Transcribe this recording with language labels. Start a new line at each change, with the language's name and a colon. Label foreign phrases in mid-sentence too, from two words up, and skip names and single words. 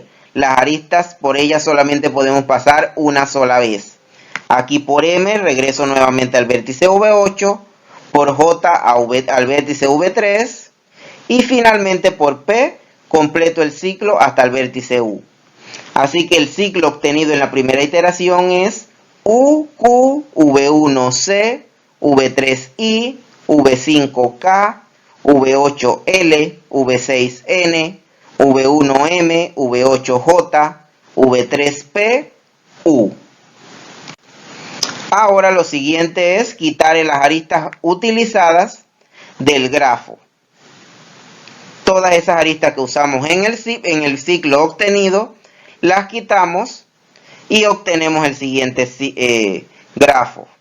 Spanish: Las aristas por ellas solamente podemos pasar una sola vez. Aquí por M regreso nuevamente al vértice V8, por J al vértice V3 y finalmente por P completo el ciclo hasta el vértice U. Así que el ciclo obtenido en la primera iteración es UQ, V1C, V3I, V5K, V8L, V6N, V1M, V8J, V3P, U. Ahora lo siguiente es quitar las aristas utilizadas del grafo. Todas esas aristas que usamos en el ciclo obtenido, las quitamos y obtenemos el siguiente grafo.